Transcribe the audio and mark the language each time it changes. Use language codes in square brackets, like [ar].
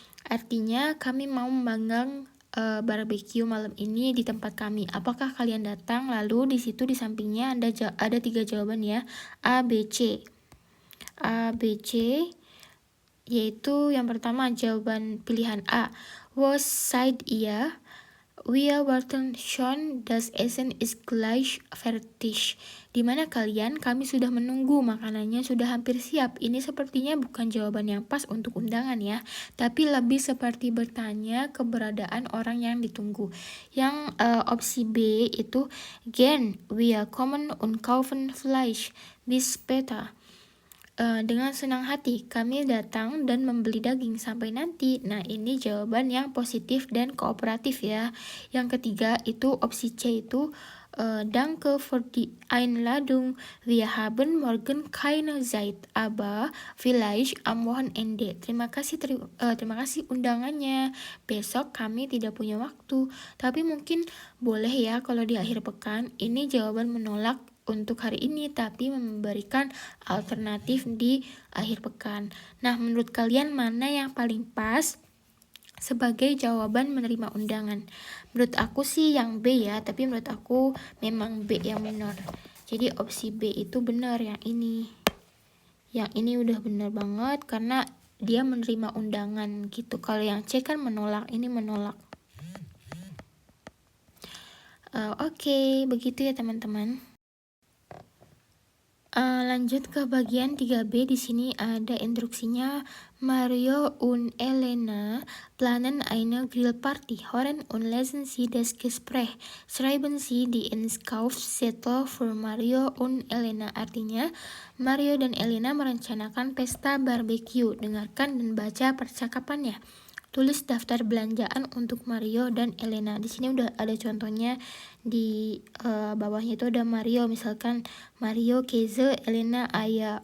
[id] Artinya kami mau memanggang barbecue malam ini di tempat kami. Apakah kalian datang? Lalu di situ di sampingnya ada 3 jawaban ya. A, B, C. A, B, C, yaitu yang pertama jawaban pilihan A. [de] Wo seid ihr? Wir warten schon, das Essen ist gleich fertig. [id] Di mana kalian? Kami sudah menunggu, makanannya sudah hampir siap. Ini sepertinya bukan jawaban yang pas untuk undangan ya, tapi lebih seperti bertanya keberadaan orang yang ditunggu. Yang opsi B itu [de] gern, wir kommen und kaufen Fleisch bis später. [id] Dengan senang hati kami datang dan membeli daging sampai nanti. Nah, ini jawaban yang positif dan kooperatif ya. Yang ketiga itu opsi C itu [de] Danke für die Einladung. Wir haben morgen keine Zeit, aber vielleicht am Wochenende. [id] Terima kasih undangannya. Besok kami tidak punya waktu, tapi mungkin boleh ya kalau di akhir pekan. Ini jawaban menolak untuk hari ini, tapi memberikan alternatif di akhir pekan. Nah, menurut kalian mana yang paling pas sebagai jawaban menerima undangan? Menurut aku sih yang B ya, tapi menurut aku memang B yang benar. Jadi opsi B itu benar, yang ini. Yang ini udah benar banget karena dia menerima undangan gitu. Kalau yang C kan menolak, ini menolak. Oke, begitu ya teman-teman. Lanjut ke bagian 3B. Di sini ada instruksinya. [de] Mario und Elena planen eine Grillparty. Hören und lesen Sie das Gespräch. Schreiben Sie die Einkaufszettel für Mario und Elena. [id] Artinya, Mario dan Elena merencanakan pesta barbecue. Dengarkan dan baca percakapannya. Tulis daftar belanjaan untuk Mario dan Elena. Di sini udah ada contohnya, di bawahnya itu ada Mario, misalkan Mario Käse, Elena Aya.